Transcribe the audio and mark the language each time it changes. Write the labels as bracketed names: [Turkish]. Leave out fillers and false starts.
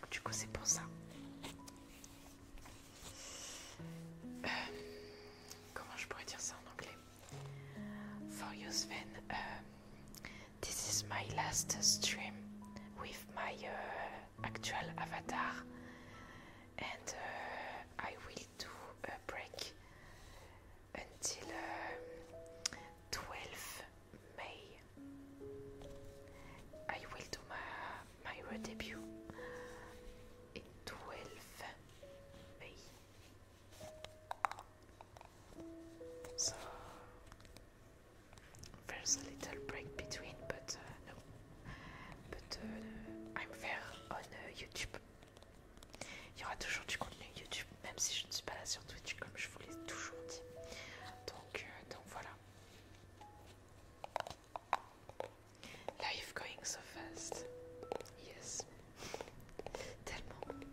[French] c'est pour ça. Comment je pourrais dire ça en anglais? [English] For you, Sven, this is my last stream with my actual avatar, and I will do a break until 12 May. I will do my debut in 12 May. So there's a little break between, but no. But I'm there on YouTube. [French] Il y aura toujours du contenu YouTube, même si je ne suis pas là sur Twitch, comme je vous l'ai toujours dit. Donc voilà. [English] Life going so fast. Yes. Tellement.